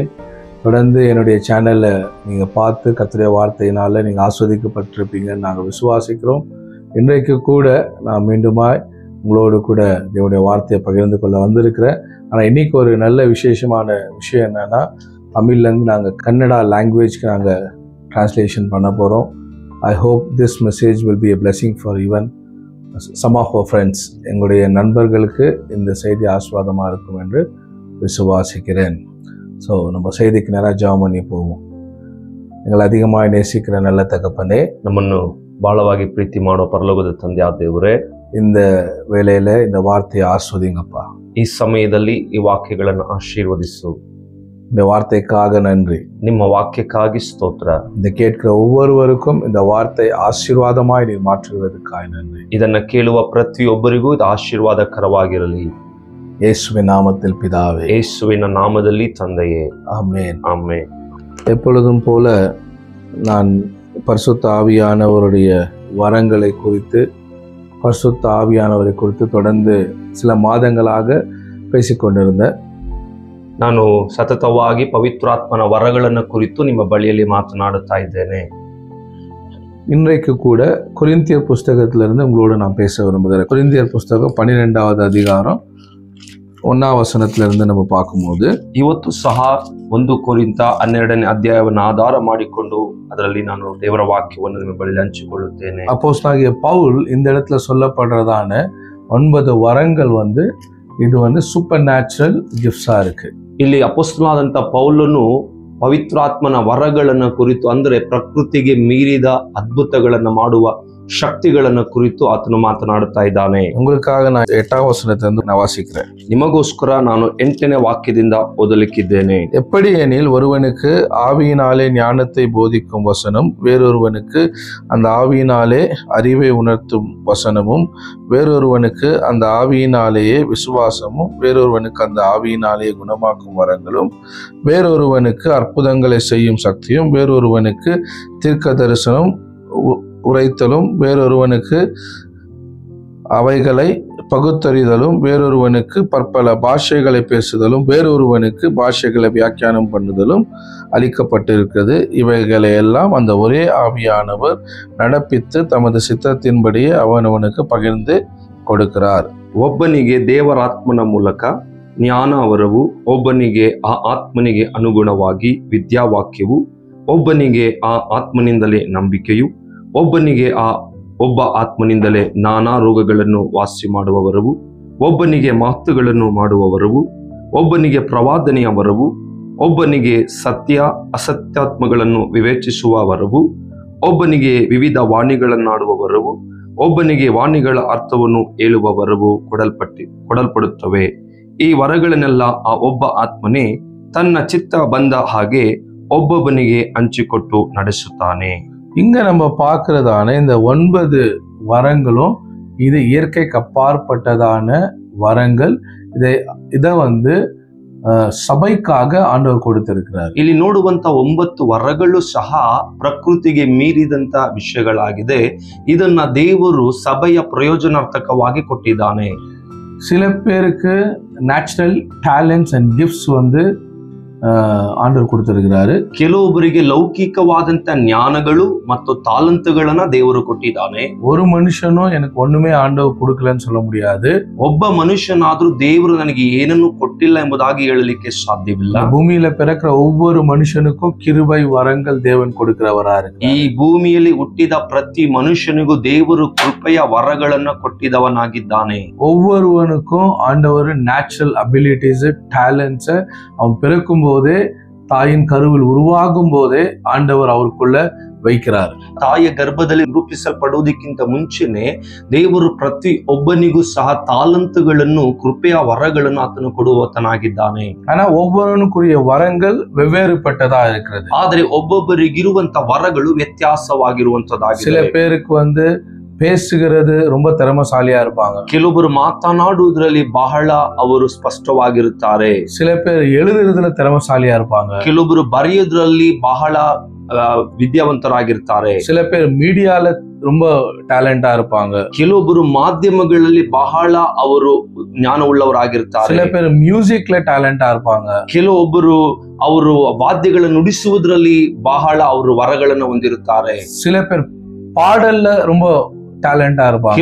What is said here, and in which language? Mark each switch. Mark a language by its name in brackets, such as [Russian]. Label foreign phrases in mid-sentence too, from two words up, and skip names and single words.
[Tamil] தொடர்ந்து என்னுடைய சேனலை நீங்கள் பார்த்து கர்த்தருடைய வார்த்தையினால் நீங்கள் ஆஸ்வதிக்கப்பட்டிருப்பீங்கன்னு நாங்கள் விசுவாசிக்கிறோம். இன்றைக்கு கூட நான் மீண்டுமாய் உங்களோடு கூட தேவனுடைய வார்த்தையை பகிர்ந்து கொள்ள வந்திருக்கிறேன். ஆனால் இன்றைக்கி ஒரு நல்ல விசேஷமான விஷயம் என்னென்னா, தமிழ்லேருந்து நாங்கள் [English] Kannada language [Tamil] நாங்கள் டிரான்ஸ்லேஷன் பண்ண போகிறோம். [English] I hope this message will be a blessing for even some of our friends. [Tamil] எங்களுடைய நண்பர்களுக்கு இந்த செய்தி ஆசீர்வாதமாக இருக்கும் என்று விசுவாசிக்கிறேன். ஸோ நம்ம செய்திக்கு நேராக ஜெபம் பண்ணி போவோம். எங்களை அதிகமாக நேசிக்கிற நல்ல தகப்பனே, [Kannada] ನಮ್ಮನ್ನು ಬಹಳವಾಗಿ ಪ್ರೀತಿ ಮಾಡೋ ಪರಲೋಕದ ತಂದೆಯಾದ ದೇವರೇ, [Tamil] இந்த வேளையில் இந்த வார்த்தையை ஆஸ்வதிங்கப்பா. [Kannada] ಈ ಸಮಯದಲ್ಲಿ ಈ ವಾಕ್ಯಗಳನ್ನು ಆಶೀರ್ವದಿಸು. [Tamil] இந்த வார்த்தைக்காக நன்றி. [Kannada] ನಿಮ್ಮ ವಾಕ್ಯಕ್ಕಾಗಿ ಸ್ತೋತ್ರ. [Tamil] இந்த கேட்கிற ஒவ்வொருவருக்கும் இந்த வார்த்தை ஆசீர்வாதமாய் நீர் மாற்றுவதற்காக நன்றி. [Kannada] ಇದನ್ನು ಕೇಳುವ ಪ್ರತಿಯೊಬ್ಬರಿಗೂ ಇದು ಆಶೀರ್ವಾದಕರವಾಗಿರಲಿ. [Tamil] இயேசுவின் நாமத்தில் பிதாவே, [Kannada] ಯೇಸುವಿನ ನಾಮದಲ್ಲಿ ತಂದೆಯೇ, [Tamil] ஆமென். [Kannada] ಆಮೆನ್. [Tamil] எப்பொழுதும் போல நான் பரிசுத்த ஆவியானவருடைய வரங்களை குறித்து, பரிசுத்த ஆவியானவரை குறித்து தொடர்ந்து சில மாதங்களாக பேசிக்கொண்டிருந்தேன். [Kannada] ನಾನು ಸತತವಾಗಿ ಪವಿತ್ರಾತ್ಮನ ವರಗಳನ್ನು ಕುರಿತು ನಿಮ್ಮ ಬಳಿಯಲ್ಲಿ ಮಾತನಾಡುತ್ತಾ ಇದ್ದೇನೆ. [Tamil] இன்றைக்கு கூட கொரிந்தியர் புஸ்தகத்திலிருந்து உங்களோட நான் பேச விரும்புகிறேன். கொரிந்தியர் புஸ்தகம் 12வது அதிகாரம் 1வது வசனத்திலிருந்து நம்ம பார்க்கும்போது, [Kannada] ಇವತ್ತು ಸಹ 1 ಕೊರಿಂಥ 12ನೇ ಅಧ್ಯಾಯವನ್ನು ಆಧಾರ ಮಾಡಿಕೊಂಡು ಅದರಲ್ಲಿ ನಾನು ದೇವರ ವಾಕ್ಯವನ್ನು ನಿಮ್ಮ ಬಳಿ ಹಂಚಿಕೊಳ್ಳುತ್ತೇನೆ. [Tamil] அப்போஸ்தலனாகிய பவுல் இந்த இடத்துல சொல்லப்படுறதான 9 வரங்கள் இது [English] super natural gifts [Tamil] இருக்கு. [Kannada] ಇಲ್ಲಿ ಅಪೊಸ್ತಲನಾದಂಥ ಪೌಲನು ಪವಿತ್ರಾತ್ಮನ ವರಗಳನ್ನು ಕುರಿತು, ಅಂದರೆ ಪ್ರಕೃತಿಗೆ ಮೀರಿದ ಅದ್ಭುತಗಳನ್ನು ಮಾಡುವ ಶಕ್ತಿಗಳನ್ನು ಕುರಿತು ಆತನು ಮಾತನಾಡುತ್ತಾ ಇದ್ದಾನೆ. [Tamil] உங்களுக்காக நான் 8வது வசனத்திலிருந்து நான் வாசிக்கிறேன். [Kannada] ನಿಮಗೋಸ್ಕರ ನಾನು 8ನೇ ವಾಕ್ಯದಿಂದ ಓದಲಿಕ್ಕಿದ್ದೇನೆ. [Tamil] எப்படி எனில், ஒருவனுக்கு ஆவியினாலே ஞானத்தை போதிக்கும் வசனம், வேறொருவனுக்கு அந்த ஆவியினாலே அறிவை உணர்த்தும் வசனமும், வேறொருவனுக்கு அந்த ஆவியினாலேயே விசுவாசமும், வேறொருவனுக்கு அந்த ஆவியினாலே குணமாக்கும் வரங்களும், வேறொருவனுக்கு அற்புதங்களை செய்யும் சக்தியும், வேறொருவனுக்கு தீர்க்க தரிசனம் உரைத்தலும், வேறொருவனுக்கு அவைகளை பகுத்தறிதலும், வேறொருவனுக்கு பற்பல பாஷைகளை பேசுதலும், வேறொருவனுக்கு பாஷைகளை வியாக்கியானம் பண்ணுதலும் அளிக்கப்பட்டிருக்கிறது. இவைகளை எல்லாம் அந்த ஒரே ஆவியானவர் நடப்பித்து தமது சித்தத்தின்படியே அவனவனுக்கு பகிர்ந்து கொடுக்கிறார். [Kannada] ಒಬ್ಬನಿಗೆ ದೇವರಾತ್ಮನ ಮೂಲಕ ಜ್ಞಾನ ವರವು, ಒಬ್ಬನಿಗೆ ಆ ಆತ್ಮನಿಗೆ ಅನುಗುಣವಾಗಿ ವಿದ್ಯಾವಾಕ್ಯವು, ಒಬ್ಬನಿಗೆ ಆ ಆತ್ಮನಿಂದಲೇ ನಂಬಿಕೆಯು, ಒಬ್ಬನಿಗೆ ಒಬ್ಬ ಆತ್ಮನಿಂದಲೇ ನಾನಾ ರೋಗಗಳನ್ನು ವಾಸಿ ಮಾಡುವ ವರವು, ಒಬ್ಬನಿಗೆ ಮಾತುಗಳನ್ನು ಮಾಡುವ ವರವು, ಒಬ್ಬನಿಗೆ ಪ್ರವಾದನೆಯ ವರವು, ಒಬ್ಬನಿಗೆ ಸತ್ಯ ಅಸತ್ಯಾತ್ಮಗಳನ್ನು ವಿವೇಚಿಸುವ ವರವು, ಒಬ್ಬನಿಗೆ ವಿವಿಧ ವಾಣಿಗಳನ್ನಾಡುವ ವರವು, ಒಬ್ಬನಿಗೆ ವಾಣಿಗಳ ಅರ್ಥವನ್ನು ಹೇಳುವ ವರವು ಕೊಡಲ್ಪಡುತ್ತವೆ. ಈ ವರಗಳನ್ನೆಲ್ಲ ಆ ಒಬ್ಬ ಆತ್ಮನೇ ತನ್ನ ಚಿತ್ತ ಬಂದ ಹಾಗೆ ಒಬ್ಬೊಬ್ಬನಿಗೆ ಹಂಚಿಕೊಟ್ಟು ನಡೆಸುತ್ತಾನೆ. [Tamil] இங்க நம்ம பார்க்கிறதான இந்த 9 வரங்களும் இது இயற்கைக்கு அப்பாற்பட்டதான வரங்கள். இதை சபைக்காக ஆண்டவர் கொடுத்திருக்கிறார். [Kannada] ಇಲ್ಲಿ ನೋಡುವಂತ 9 ವರಗಳು ಸಹ ಪ್ರಕೃತಿಗೆ ಮೀರಿದಂತ ವಿಷಯಗಳಾಗಿದೆ. ಇದನ್ನ ದೇವರು ಸಭೆಯ ಪ್ರಯೋಜನಾರ್ಥಕವಾಗಿ ಕೊಟ್ಟಿದ್ದಾನೆ. [Tamil] சில பேருக்கு [English] natural talents and gifts [Tamil] ஆண்டவர் கொடுத்திருக்கிறாரு. [Kannada] ಕೆಲವೊಬ್ಬರಿಗೆ ಲೌಕಿಕವಾದಂತ ಜ್ಞಾನಗಳು ಮತ್ತು ತಾಲಂತುಗಳನ್ನ ದೇವರು ಕೊಟ್ಟಿದ್ದಾನೆ. [Tamil] ஒரு மனுஷனும் எனக்கு ஒண்ணுமே ஆண்டவர் கொடுக்கலன்னு சொல்ல முடியாது. [Kannada] ಒಬ್ಬ ಮನುಷ್ಯನಾದ್ರೂ ದೇವರು ನನಗೆ ಏನನ್ನು ಕೊಟ್ಟಿಲ್ಲ ಎಂಬುದಾಗಿ ಹೇಳಲಿಕ್ಕೆ ಸಾಧ್ಯವಿಲ್ಲ. [Tamil] பூமியில பிறக்கிற ஒவ்வொரு மனுஷனுக்கும் கிருபை வரங்கள் தேவன் கொடுக்கிறவரா இருக்கு. [Kannada] ಈ ಭೂಮಿಯಲ್ಲಿ ಹುಟ್ಟಿದ ಪ್ರತಿ ಮನುಷ್ಯನಿಗೂ ದೇವರು ಕೃಪೆಯ ವರಗಳನ್ನ ಕೊಟ್ಟಿದವನಾಗಿದ್ದಾನೆ. [Tamil] ஒவ்வொருவனுக்கும் ஆண்டவர் [English] natural abilities talents [Tamil] அவன் பிறக்கும் போதே, தாயின் கருவில் உருவாகும் போதே ஆண்டவர் அவருக்குள்ள வைக்கிறார். [Kannada] ತಾಯಿಯ ಗರ್ಭದಲ್ಲಿ ರೂಪಿಸಲ್ಪಡುವುದಕ್ಕಿಂತ ಮುಂಚೆನೆ ದೇವರು ಪ್ರತಿ ಒಬ್ಬನಿಗೂ ಸಹ ತಾಲಂತುಗಳನ್ನು, ಕೃಪೆಯ ವರಗಳನ್ನು ಆತನು ಕೊಡುವತನಾಗಿದ್ದಾನೆ. [Tamil] ஆனா ஒவ்வொருவனுக்குரிய வரங்கள் வெவ்வேறுபட்டதா இருக்கிறது. [Kannada] ಆದರೆ ಒಬ್ಬೊಬ್ಬರಿಗಿರುವಂತ ವರಗಳು ವ್ಯತ್ಯಾಸವಾಗಿರುವಂತದ್ದಾಗಿದೆ. [Tamil] சில பேருக்கு பேசுகிறது ரொம்ப திறமைசாலியா இருப்பாங்க. [Kannada] ಕೆಲವೊಬ್ಬರು ಮಾತನಾಡುವುದರಲ್ಲಿ ಬಹಳ ಅವರು ಸ್ಪಷ್ಟವಾಗಿರುತ್ತಾರೆ. [Tamil] சில பேர் எழுதுறதுல திறமைசாலியா இருப்பாங்க. [Kannada] ಕೆಲವೊಬ್ಬರು ಬರೆಯೋದ್ರಲ್ಲಿ ಬಹಳ ವಿದ್ಯಾವಂತರಾಗಿರ್ತಾರೆ. [Tamil] சில பேர் மீடியால ரொம்ப டேலண்டா இருப்பாங்க. [Kannada] ಕೆಲವೊಬ್ಬರು ಮಾಧ್ಯಮಗಳಲ್ಲಿ ಬಹಳ ಅವರು ಜ್ಞಾನವುಳ್ಳವರಾಗಿರ್ತಾರೆ. [Tamil] சில பேர் மியூசிக்ல டேலண்டா இருப்பாங்க. [Kannada] ಕೆಲವೊಬ್ಬರು ಅವರು ವಾದ್ಯಗಳನ್ನು ನುಡಿಸುವುದರಲ್ಲಿ ಬಹಳ ಅವರು ವರಗಳನ್ನು ಹೊಂದಿರುತ್ತಾರೆ. [Tamil] சில பேர் பாடல்ல ரொம்ப டேலண்டா இருப்பாங்க.